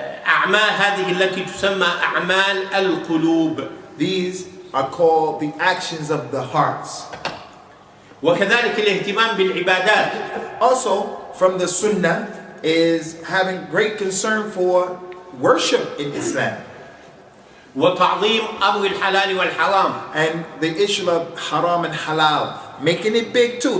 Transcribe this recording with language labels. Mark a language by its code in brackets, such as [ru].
[ar] أعمال هذه التي تسمى أعمال القلوب. [en] These are called the actions of the hearts. [ar] وكذلك الاهتمام بالعبادات. [en] Also, from the Sunnah is having great concern for worship in Islam. [ar] وتعظيم أمر الحلال والحرام. [en] And the issue of haram and halal, making it big too.